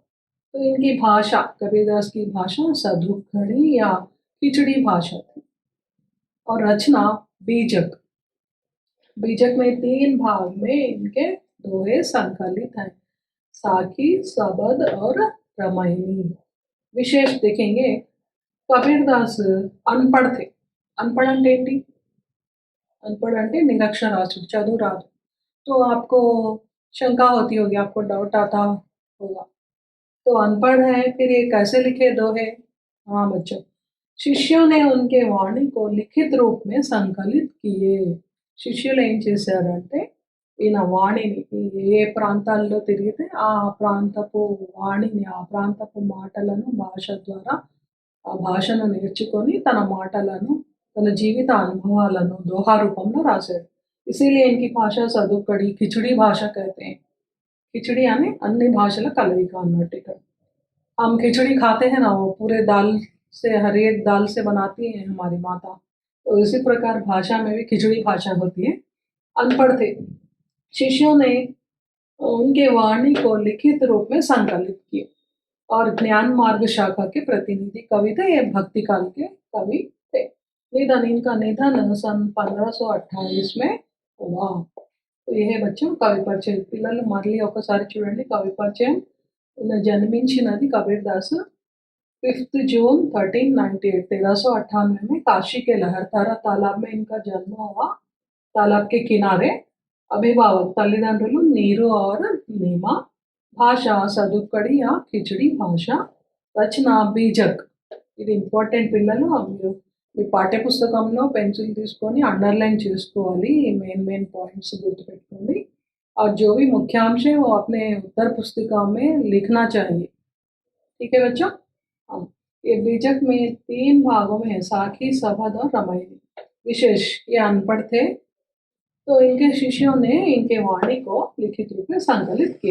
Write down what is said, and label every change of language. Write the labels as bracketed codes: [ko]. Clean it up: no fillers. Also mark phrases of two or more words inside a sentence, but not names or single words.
[hi] तो इनकी भाषा, कबीरदास की भाषा सधुखड़ी या खिचड़ी भाषा थी और रचना बीजक। बीजक में 3 भाग में इनके दोहे संकलित हैं, साखी, सबद और रामायणी। विशेष देखेंगे, कबीरदास अनपढ़ थे। [te] अनपढ़ అంటే ఏంటి? अनपढ़ అంటే निरक्षरास्युడు, చదువు రాదు। [hi] तो आपको शंका होती होगी, आपको डाउट आता होगा, तो अनपढ़ है फिर ये कैसे लिखे दोहे? हाँ बच्चों, शिष्यों ने उनके वाणी को लिखित रूप में संकलित किए। [te] శిష్యులు ఏం చేశారంటే ఈయన వాణిని, ఏ ప్రాంతాల్లో తిరిగితే ఆ ప్రాంతపు వాణిని, ఆ ప్రాంతపు మాటలను భాష ద్వారా ఆ భాషను నేర్చుకొని తన మాటలను, తన జీవిత అనుభవాలను दोहा రూపంలో రాశాడు। [hi] इसीलिए इनकी भाषा सदुकड़ी, खिचड़ी भाषा कहते हैं। खिचड़ी यानी अन्य भाषల [te] కలయిక అన్నట్టు ఇక్కడ। [hi] हम खिचड़ी खाते हैं ना, वो पूरे दाल से, हर एक दाल से बनाती है हमारी माता, तो इसी प्रकार भाषा में भी खिचड़ी भाषा होती है। अनपढ़ थे। शिष्यों ने उनके वाणी को लिखित रूप में संकलित किए और ज्ञान मार्ग शाखा के प्रतिनिधि कवि थे। ये भक्ति काल के कवि थे। निधन, इनका निधन सन 1528 में हुआ। तो ये है बच्चों कवि పరిచయం। [te] పిల్లలు మళ్ళీ ఒకసారి చూడండి కవి పరిచయం। ఈయన జన్మించినది [hi] कबीरदास 5 जून 1398 1398 में काशी के लहरतारा तालाब में इनका जन्म हुआ। तालाब के किनारे। अभिभावक तल्लिదండ్రులు నీరు और नीमा। भाषा सदुकड़ी या खिचड़ी भाषा। [te] రచన బీజక్। ఇది ఇంపార్టెంట్ పిల్లలు, మీరు మీ పాఠ్య పుస్తకంలో పెన్సిల్ తీసుకొని అండర్లైన్ చేసుకోవాలి। [en] main points [hi] गुर्तुपेట్టుకోండి और जो भी मुख्यांश है वो अपने उत्तर पुस्तिका में लिखना चाहिए। ठीक है बच्चों? हाँ, ये बीजक में 3 भागों में है, साखी, सबद और रामायणी। विशेष, ये अनपढ़ थे, तो इनके शिष्यों ने इनके वाणी को लिखित रूप में संकलित किए।